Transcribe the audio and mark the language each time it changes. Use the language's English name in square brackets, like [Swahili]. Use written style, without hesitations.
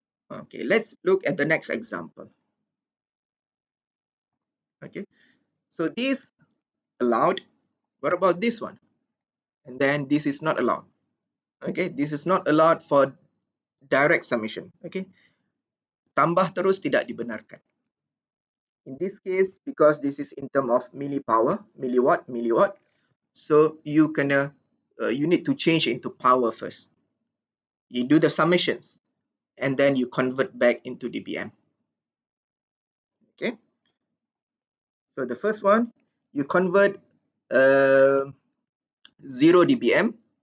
[English] Okay, let's look at the next example. Okay, so this allowed. What about this one? And then this is not allowed. Okay, this is not allowed for direct summation. [Malay] Okay, tambah terus tidak dibenarkan. [English] In this case, because this is in terms of millipower, milliwatt, so you need to change into power first. You do the summations and then you convert back into dBm. Okay, so the first one you convert 0 dBm.